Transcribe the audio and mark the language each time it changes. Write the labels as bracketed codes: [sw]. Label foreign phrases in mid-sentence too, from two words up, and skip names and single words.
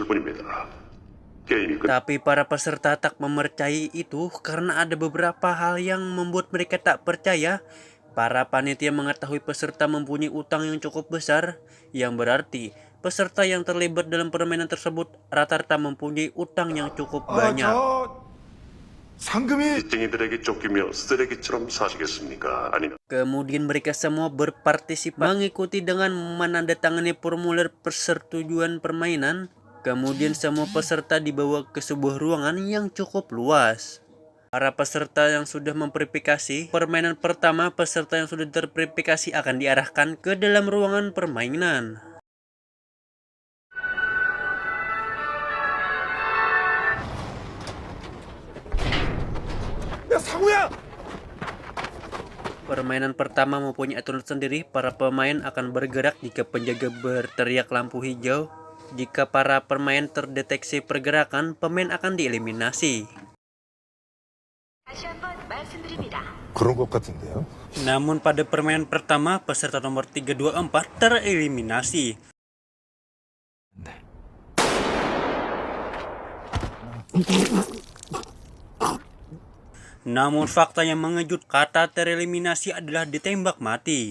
[id] Tapi para peserta tak mempercayai itu karena ada beberapa hal yang membuat mereka tak percaya. Para panitia mengetahui peserta mempunyai utang yang cukup besar, yang berarti peserta yang terlibat dalam permainan tersebut rata-rata mempunyai utang yang cukup banyak. [ko] 상금이 빚쟁이들에게 쫓기며 쓰레기처럼 사시겠습니까? 아니면 [id] Kemudian mereka semua berpartisipasi mengikuti dengan menandatangani formulir persetujuan permainan. Kemudian semua peserta dibawa ke sebuah ruangan yang cukup luas. Para peserta yang sudah memverifikasi permainan pertama, peserta yang sudah terverifikasi akan diarahkan ke dalam ruangan permainan. [ko] 야 상우야! [id] Permainan pertama mempunyai aturan sendiri. Para pemain akan bergerak jika penjaga berteriak lampu hijau. Jika para pemain terdeteksi pergerakan, pemain akan dieliminasi. [ko] 다시 한번 말씀드립니다. 그런 것 같은데요. [id] Namun pada permainan pertama, peserta nomor 324 tereliminasi. Namun fakta yang mengejut, kata tereliminasi adalah ditembak mati.